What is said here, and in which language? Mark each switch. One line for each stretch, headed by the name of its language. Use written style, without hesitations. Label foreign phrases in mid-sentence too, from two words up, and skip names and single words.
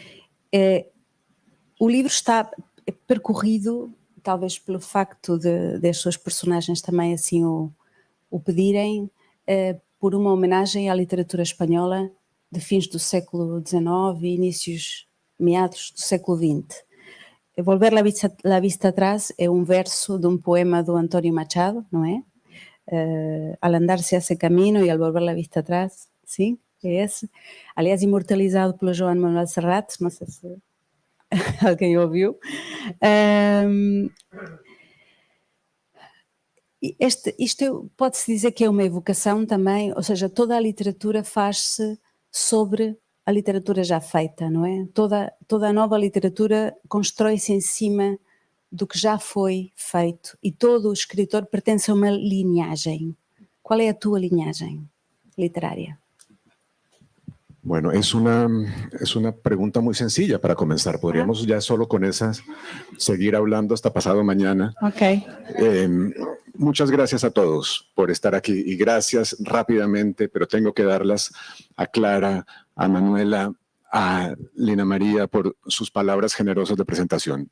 Portuguese: O livro está talvez pelo facto de as suas personagens também assim o pedirem, por uma homenagem à literatura espanhola de fins do século XIX e meados do século XX.
Spanish: Volver la vista atrás
Portuguese: é um verso de um poema do António Machado, não é?
Spanish: Al andar se hace camino e al volver la vista atrás,
Portuguese: sim, é esse. Aliás, imortalizado pelo Joan Manuel Serrat, não sei se alguém ouviu. Isto pode-se dizer que é uma evocação também, ou seja, toda a literatura faz-se sobre a literatura já feita, não é? Toda a nova literatura constrói-se em cima do que já foi feito e todo o escritor pertence a uma linhagem.
Spanish: ¿Cuál es tu linhagem literaria? Bueno, es una pregunta muy sencilla para comenzar. Podríamos ya solo con esas seguir hablando hasta pasado mañana. Ok. Muchas gracias a todos por estar aquí y gracias rápidamente, pero tengo que darlas a Clara, a Manuela, a Lina María por sus palabras generosas de presentación.